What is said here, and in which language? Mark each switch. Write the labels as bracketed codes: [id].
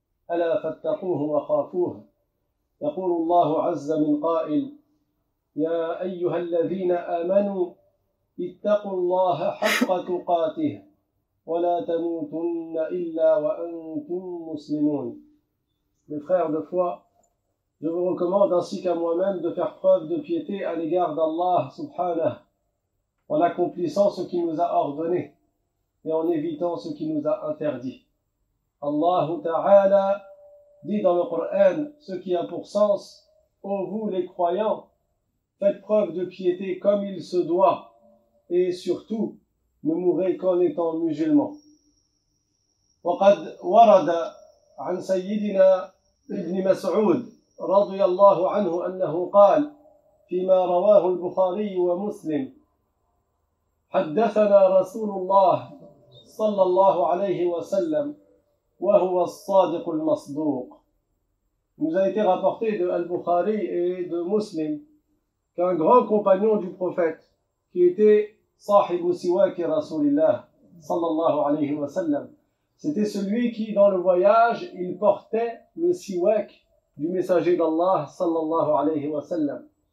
[ar] ألا فاتقوه وخافوه يقول الله عز من قائل يا أيها الذين آمنوا اتقوا الله حق تقاته ولا تموتن إلا وأنتم مسلمون. [fr] Mes frères de foi, je vous recommande ainsi qu'à moi-même de faire preuve de piété à l'égard d'Allah subhanahu en accomplissant ce qu'il nous a ordonné et en évitant ce qu'il nous a interdit. Allah Ta'ala dit dans le Coran ce qui a pour sens: ô vous les croyants, faites preuve de piété comme il se doit et surtout ne mourrez qu'en étant musulmans. [ar] وقد ورد عن سيدنا ابن مسعود رضي الله عنه أنه قال فيما رواه البخاري ومسلم حدثنا رسول الله صلى الله عليه وسلم وهو الصادق المصدوق. [fr] Il nous a été rapporté de Al-Bukhari et de Muslim qu'un grand compagnon du prophète qui était Sahibu Siwaki Rasulillah sallallahu alayhi wa sallam, c'était celui qui dans le voyage il portait le siwak du messager d'Allah sallallahu alayhi wa sallam.